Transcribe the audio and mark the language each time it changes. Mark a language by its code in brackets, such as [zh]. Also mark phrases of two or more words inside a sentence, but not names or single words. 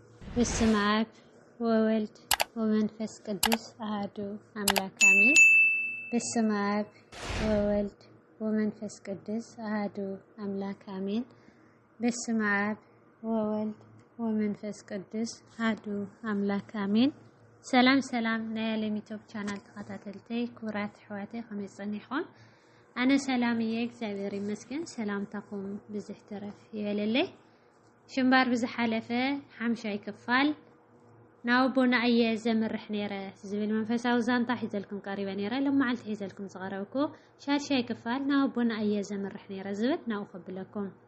[gez] በስመ አብ ወወልድ ወመንፈስ ቅዱስ አሐዱ አምላክ አሜን። በስመ አብ ወወልድ ወመንፈስ ቅዱስ አሐዱ አምላክ አሜን። በስመ አብ ወወልድ ወመንፈስ ቅዱስ አሐዱ አምላክ አሜን። [ti] ሰላም ናይ ዓለም ዩቲዩብ ቻናል ተከታተልተይ ክብራት ኣሕዋተይ ከመይ ፀኒሕኩም? ኣነ ሰላምየ እግዚአብሔር ይመስገን። ሰላምታኩም ብዙሕ ትረፍ ይበለለይ። ሽምባር ብዝሓለፈ ሓምሻይ ክፋል ናው ቦና እየ ዘምርሕ ነይረ ዝብል መንፈሳዊ ዛንታ ሒዘልኩም ቀሪበ ነይረ። ለማዓልቲ ሒዘልኩም ዝቐረብኩ ሻድሻይ ክፋል ናው ቦና እየ ዘምርሕ ነይረ ዝብል ናው ከብለኩም